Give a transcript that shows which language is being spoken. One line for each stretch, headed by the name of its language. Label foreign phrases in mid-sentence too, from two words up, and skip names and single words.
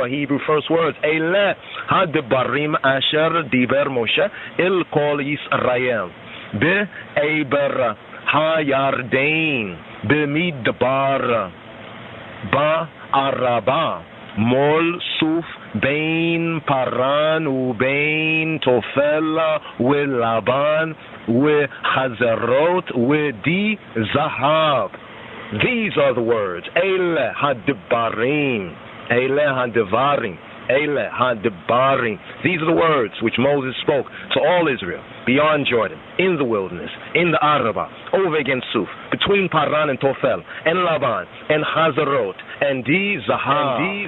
English: Hebrew first words,
Hebrew: אלה הדברים אשר דבר משה אל כל ישראל בעבר הירדן במדבר בערבה מול סוף בין פארן ובין תפל ולבן וחצרות ודי זהב.
English: These are the words,
Hebrew: אלה הדברים, אלה הדברים, אלה הדברים.
English: These are the words which Moses spoke to all Israel beyond Jordan, in the wilderness, in the Arabah, over against Suf, between Paran and Tofel, and Laban, and Hazarot, and Di Zahab.